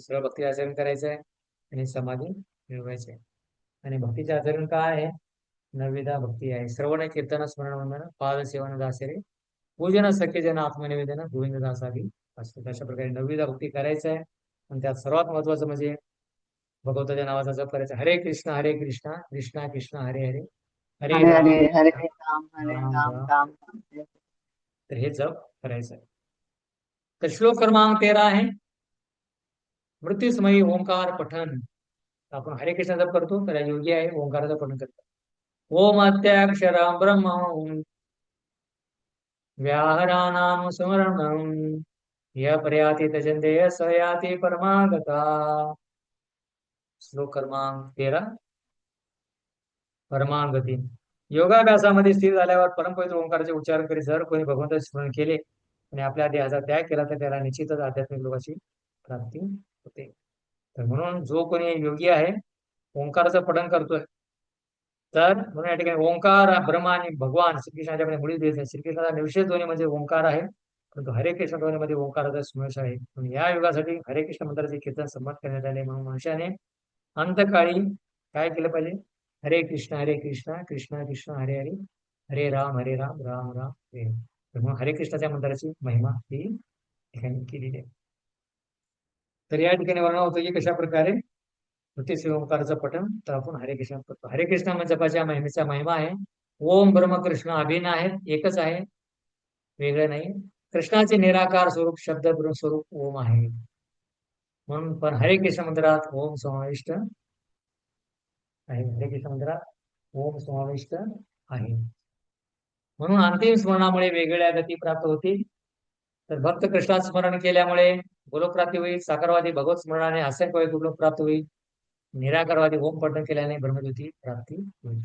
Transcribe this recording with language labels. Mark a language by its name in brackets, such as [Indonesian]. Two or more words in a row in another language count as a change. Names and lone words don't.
[Marathi] सरळ भक्तीचे आचरण करायचं आहे आणि समाधी मिळवायची आहे. आणि भक्तीचे आचरण काय आहे, नवविधा भक्ती आहे. श्रवण कीर्तन स्मरण वंदन पाद सेवन दासेरे पूजन सख्य जन आत्मनिवेदन गोविंद दासादी असते. अशा प्रकारे नवविधा भक्ती करायचं आहे. आणि त्यात सर्वात महत्वाचं म्हणजे भगवंताच्या नावाचा जप करायचा. [Sanskrit] हरे कृष्णा कृष्णा कृष्णा हरे हरे, हरे हरे राम हरे हरे राम हरे राम राम राम. राम राम हरे. [Marathi] तर हे जप करायचं आहे. तर श्लोक क्रमांक 13 आहे मृत्यूसमयी ओंकार पठन. आपण हरे कृष्ण जप करतो तर योगी आहे ओंकाराचं पठन करतो. [Sanskrit] ओम अत्याक्षरं ब्रह्म व्याहरानाम स्मरणं य पर्याति तजन्ते स याति परमागता. [Marathi] श्लोक क्रमांक 13 परमागती. योगाभ्यासामध्ये स्थिर झाल्यावर परमपवित्र ओंकाराचे उच्चारण करीत जर कोणी भगवंताचे स्मरण केले आणि आपल्या देहाचा त्याग केला तर त्याला निश्चितच आध्यात्मिक लोकांची प्राप्ती होते. तर म्हणून जो कोणी योगी आहे ओंकाराचं पठण करतोय, तर म्हणून या ठिकाणी ओंकार ब्रह्म आणि भगवान श्रीकृष्णाच्याकडे मुळीच देत नाही. श्रीकृष्णाचा निविशेष ध्वनी म्हणजे ओंकार आहे, परंतु हरे कृष्ण ध्वनीमध्ये ओंकाराचा समावेश आहे. म्हणून या युगासाठी हरे कृष्ण मंत्राचे कीर्तन संमत करण्यात आले. म्हणून मनुष्याने अंतकाळी काय केलं पाहिजे, [Sanskrit] हरे कृष्ण कृष्णा कृष्ण हरे हरे, हरे राम राम राम हरे. [Marathi] म्हणून हरे कृष्णाच्या मंत्राची महिमा ही ठिकाणी केलेली आहे. तर या ठिकाणी वर्णन होतं की कशा प्रकारे नृत्य ओंकाराचं पठण. तर आपण हरे कृष्ण करतो. हरे कृष्ण जपाच्या महिमेचा महिमा आहे. ओम ब्रह्म कृष्ण अभिन्न आहेत, एकच आहे, वेगळं नाही. कृष्णाचे निराकार स्वरूप शब्द ब्रह्म स्वरूप ओम आहे. म्हणून पण हरे कृष्ण मंदिरात ओम समाविष्ट आहे. हरे कृष्ण मंदिरात ओम समाविष्ट आहे. म्हणून अंतिम स्मरणामुळे वेगवेगळ्या गती प्राप्त होतील. तर भक्त कृष्णाचं स्मरण केल्यामुळे गोलोक प्राप्ती होईल. साकारवादी भगवत स्मरणाने असंख्य गोलोक प्राप्त होईल. निराकारवादी ओम पठण केल्याने ब्रह्मज्योती प्राप्ती होईल.